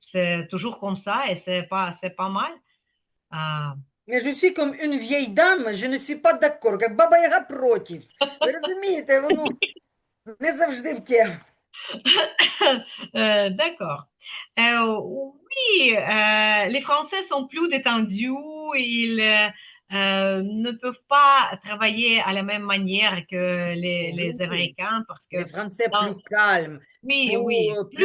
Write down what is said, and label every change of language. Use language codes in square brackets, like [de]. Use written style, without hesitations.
[fr] C'est toujours comme ça et c'est pas mal. Euh, Mais je suis comme une vieille dame, je ne suis pas d'accord. [ru] Как баба Яга против. [uk] Ви розумієте, воно не завжди в тему. [fr] D'accord. Oui, les Français sont plus détendus. Ils ne peuvent pas travailler à la même manière que les Oui, Américains parce que les Français dans- plus calmes, oui, oui, plus